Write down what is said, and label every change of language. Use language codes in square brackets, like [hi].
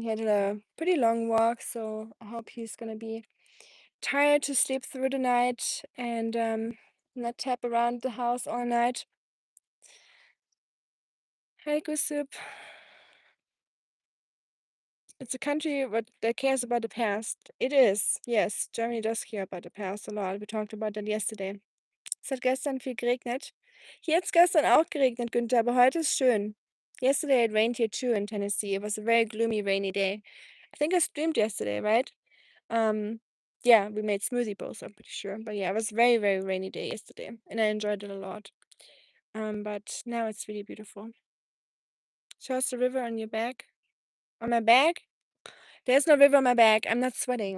[en] He had a pretty long walk, so I hope he's gonna be tired to sleep through the night and not tap around the house all night. Hi, Gusup. It's a country that cares about the past. It is, yes. Germany does care about the past a lot. We talked about that yesterday. [de] Es hat gestern viel geregnet. Hier hat es gestern auch geregnet, Günther, aber heute ist schön. [en] Yesterday it rained here too in Tennessee. It was a very gloomy, rainy day. I think I streamed yesterday, right? Um, yeah, we made smoothie bowls, I'm pretty sure. But yeah, it was a very, very rainy day yesterday, and I enjoyed it a lot. But now it's really beautiful. Show us the river on your back. On my back? There's no river on my back. I'm not sweating.